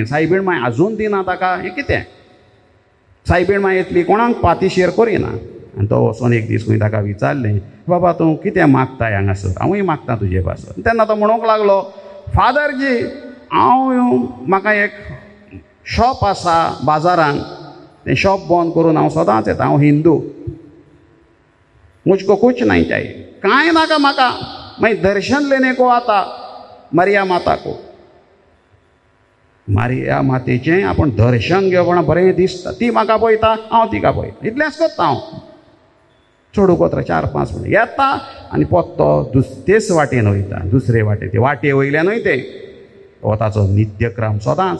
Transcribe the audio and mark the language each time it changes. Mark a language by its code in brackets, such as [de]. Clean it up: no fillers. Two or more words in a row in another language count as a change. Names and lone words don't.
[kok] सायबीण मांय आजून दिना ताका, हें कितें? सायबीण मांय येतली कोणाक पातीशेर करिना. आनी तो वचोन एक दीस खंय ताका विचारलें, बाबा तूं कितें मागता हांगासर? हांवूय मागता तुजे पासर. तेन्ना तो म्हणूंक लागलो, फादरजी हांव म्हाका एक शॉप आसा बाजारांत, तें शॉप बंद करून हांव सदांच येता. [hi] हांव हिंदू, मुझको कुछ नहीं चाहिए, [kok] कांय नाका म्हाका. [hi] मागीर दर्शन लेने को आता मरिया माता को. [kok] मारिया मातेचें आपूण दर्शन घेवप बरें दिसता. ती म्हाका पळयता, हांव तिका पळयता, इतलेंच करता हांव. चडू कोत्र 4-5 मिनट येता आनी परतो तेच वाटेन वयता, दुसरे वाटेन. ते वाटे वयल्यानूय ते हो ताचो नित्यक्रम सदांच.